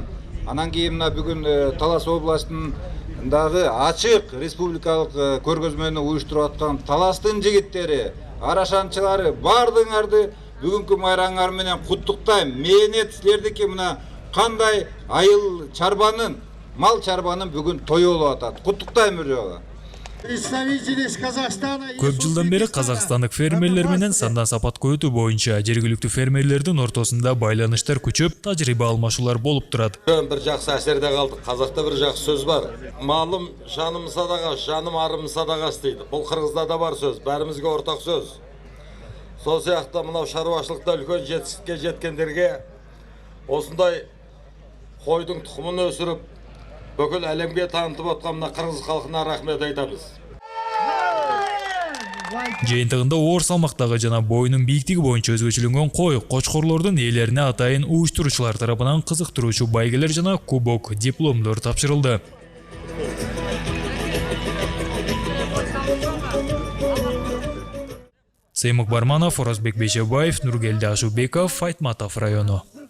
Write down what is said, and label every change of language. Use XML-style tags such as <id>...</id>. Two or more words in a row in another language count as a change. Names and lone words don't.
<ky>Анан кийин мына бүгүн Талас областындагы ачык республикалык көргөзмөнү уюштуруп аткан Таластын жигиттери, арашанчылары бардыңарды бүгүнкү майраңар менен куттуктайм. Мээнет силердики мына кандай айыл чарбанын, мал чарбанын бүгүн тою болуп атат. Куттуктайм бир жолу.</ky> <ru>Представительность Казахстана.</ru> <ky>Көп жылдан бері қазақстандық фермерлер менен санда-сапат көтүү боюнча жергиликтүү фермерлердин ортосунда байланыштар күчөп, тажрыйба алмашуулар болуп турат.</ky> <kk>Bir жақсы әсерде қалдық. Қазақта бір жақсы сөз бар. Малым жаным садағаш, жаным арым садағаш дейді. Бұл Қырғызда да бар сөз, бәрімізге ортақ сөз. Сол сияқты мынау шаруашылықта үлкен жетістікке жеткендерге осындай қойдың тұқымын өсіріп, бүкіл әлемге танытып отқан мына Қырғыз халқына рахмет айтамыз.</kk> <ky>Жыйынтыгында оор салмактагы жана боюнун бийиктиги боюнча өзгөчөлөнгөн кой, кочкорлордун ээлерине атайын уюштуруучулар тарабынан кызыктыруучу байгелер жана кубок, дипломдор тапшырылды. Сеймук Барманов, Оразбек Бейшебаев, Нургелди Ашубеков, Айтматов району.</ky>